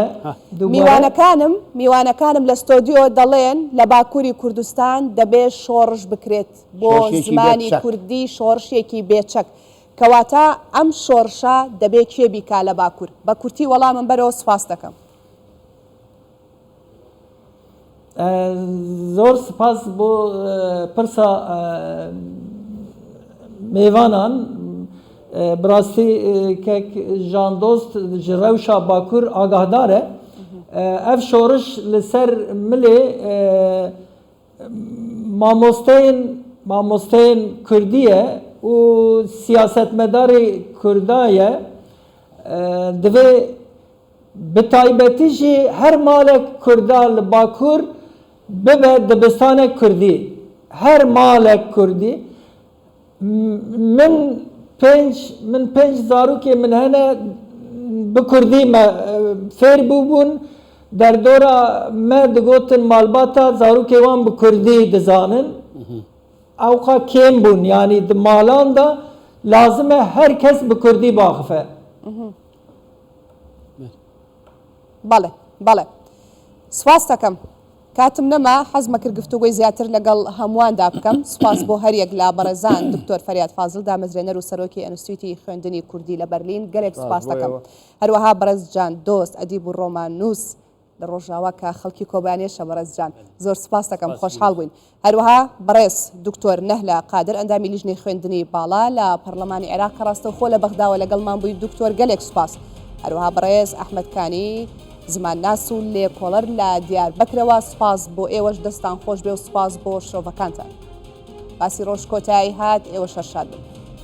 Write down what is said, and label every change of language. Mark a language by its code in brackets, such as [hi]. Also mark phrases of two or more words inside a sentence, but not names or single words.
[ckb] میوانەکانم لە ستۆدیۆ دەڵێن لە باکووری کوردستان دەبێت شۆڕش بکرێت بۆ زمانی کوردی شۆڕشێکی بێچەک کەواتە ئەم شۆڕشە دەبێت کێ بیکا لە باکوور بە کورتی وەڵامم بەرەوە سپاس دەکەم [ku] زۆر سپاس بۆ پرسا میوانان براستی کەک ژاندۆست ji rewşa bakur agahdar e ev şoriş li ser milê mamosteyên Kurdî ye û siyasetmedarê Kurda ye divê bi taybetî jî her malek Kurda li bakur bibe dibistanek Kurdî her malek Kurdî min من پێنج زارۆکێ من هەنە bi Kurdî me fêr bûbûn derdora me digotin malbata zarokê wan bi Kurdî dizanin ew xwe kêm bûn yanî di malan da lazim e her kes bi Kurdî biaxife. [ckb] بەڵێ بەڵێ سواس دەکەم کاتم نەما حەزمە کرد گفتوگوی زیاتر لەگەڵ هەموواندا بکەم سوپاس بۆ هەریەک لا بەڕێزان دکتۆر فەریاد فازڵ دامەزرێنەر و سەرۆکی ئەنستیتوتی خوێندنی کوردی لە بەرلین گەلێک سوپاس دەکەم هەروەها بەڕێز جان دۆست ئەدیب و ڕۆمانووس لە ڕۆژاوا کە خەڵکی کۆبانێشە بەڕێز جان زۆر سوپاس دەکەم خۆشحاڵ بووین هەروەها بەڕێز دکتۆر نەهلا قادر ئەندامی لیژنەی خوێندنی باڵا لە پەرلەمانی عێراق کە ڕاستەوخۆ لە بەغداوە لەگەڵمان بووی دکتۆر گەلێک سوپاس هەروەها بەڕێز ئەحمەدکانی زمان ناس و لێکۆڵەر لە دیاربەکرەوە سوپاس بۆ ئێوەش دەستان خۆش بێ و سوپاس بۆ شۆڤەکانتان باسی ڕۆژ کۆتایی هات ئێوە شەرشاد بن